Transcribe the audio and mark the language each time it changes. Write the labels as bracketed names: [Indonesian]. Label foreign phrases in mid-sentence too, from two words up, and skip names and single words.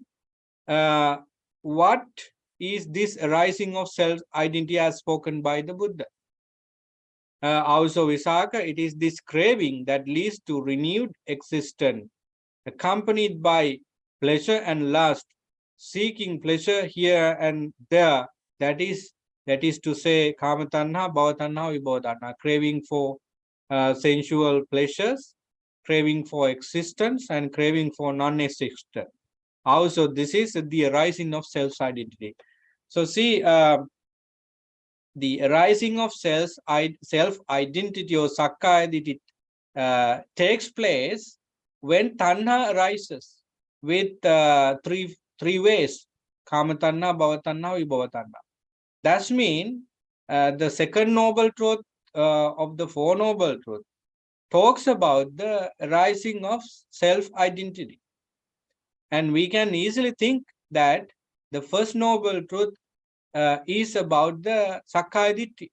[English] What is this arising of self-identity as spoken by the Buddha? Also Visakha, it is this craving that leads to renewed existence, accompanied by pleasure and lust, seeking pleasure here and there. That is to say, [Pali] kama tanha, bhava tanha, vibhava tanha, [English] craving for sensual pleasures, craving for existence, and craving for non-existence. Also, this is the arising of self-identity. So see, the arising of self-identity or [Pali] Sakkaya Ditthi [English] takes place when tanha arises with three ways: [Pali] kama tanha, bhava tanha, vibhava tanha. [English] That means the second noble truth of the four noble truth talks about the arising of self-identity, and we can easily think that the first noble truth is about the [Pali] Sakkaya Ditthi.